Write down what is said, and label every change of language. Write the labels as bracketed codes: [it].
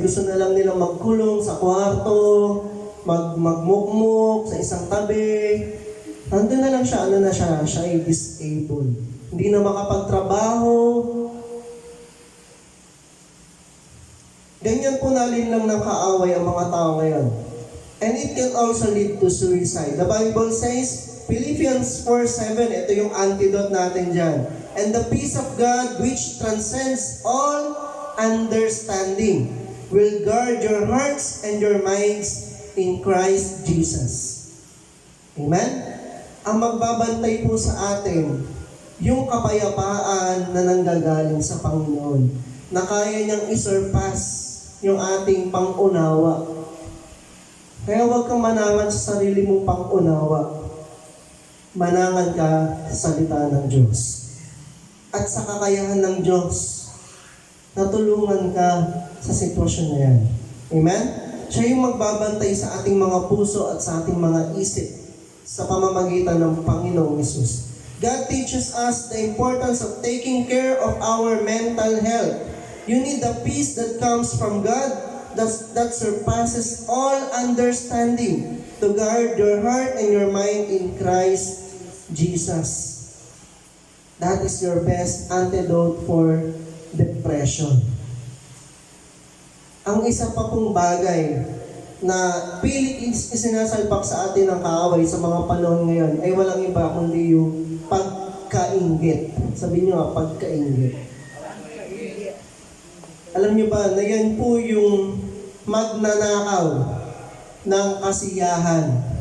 [tl] Gusto na lang nilang magkulong sa kwarto, magmukmuk sa isang tabi. Nandun na lang siya, siya ay disabled. Hindi na makapagtrabaho. Ganyan po nalin lang ng kaaway ang mga tao ngayon. [en] And it can also lead to suicide. The Bible says, Philippians 4:7, [tl] ito yung antidote natin dyan. [en] And the peace of God, which transcends all understanding, will guard your hearts and your minds in Christ Jesus. Amen? [tl] Ang magbabantay po sa atin, yung kapayapaan na nanggagaling sa Panginoon, na kaya niyang isurpass yung ating pangunawa. Kaya huwag kang manangan sa sarili mong pangunawa. Manangan ka sa salita ng Diyos. At sa kakayahan ng Diyos, natulungan ka sa sitwasyon na yan. Amen? Siya yung magbabantay sa ating mga puso at sa ating mga isip sa pamamagitan ng Panginoong Hesus. [en] God teaches us the importance of taking care of our mental health You need the peace that comes from God that surpasses all understanding to guard your heart and your mind in Christ Jesus. That is your best antidote for depression. [tl] Ang isa pa pong bagay na pilit isinasalpak sa atin ng kaaway sa mga panahon ngayon ay walang iba kundi yung pagkainggit. Sabihin nyo nga, pagkainggit. Alam nyo ba na yan po yung magnanakaw ng kasiyahan.